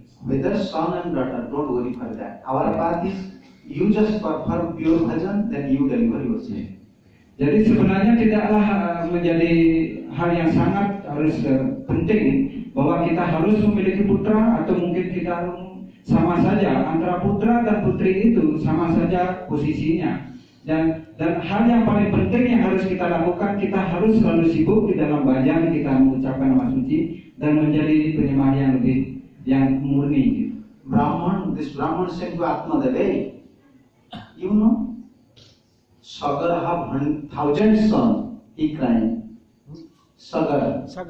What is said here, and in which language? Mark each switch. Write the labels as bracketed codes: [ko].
[en] Whether son and daughter, don't worry for that. Our path is you just perform pure bhajan, then you deliver yourself. [id] Jadi sebenarnya tidaklah menjadi hal yang sangat harus penting bahwa kita harus memiliki putra, atau mungkin kita sama saja antara putra dan putri itu sama saja posisinya. Dan hal yang paling penting yang harus kita lakukan, kita harus selalu sibuk di dalam bhajan, kita mengucapkan nama suci dan menjadi penyembah yang lebih yang murni. [en] This Brahman said to Atma Devi, you know, Sagar have 1,000 sons, he cried. Sagar.